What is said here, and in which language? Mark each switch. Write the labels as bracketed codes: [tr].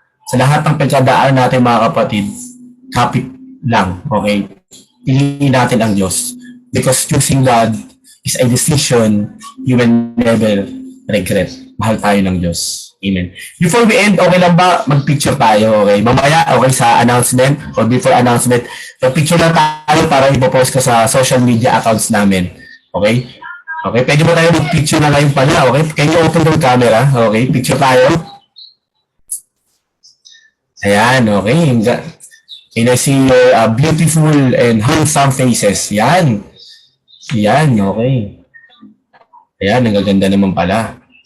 [tl] Sa lahat ng pagkadaan natin mga kapatid, kapit lang. Okay? Piliin natin ang Diyos. [en] Because choosing God is a decision you will never regret. [tl] Mahal tayo ng Diyos. Amen. Before we end, okay lang ba mag-picture tayo? Okay? Mamaya, okay, sa announcement or before announcement, mag-picture lang tayo para ipopost ko sa social media accounts namin. Okay? Okay, pwede mo tayo mag-picture na ngayon pala. Okay? Can you open the camera? Okay, picture tayo. Ayan, okay. [en] Can I see your beautiful and handsome faces? [tl] Yan. Yan, okay. Ayan, ang gaganda naman pala.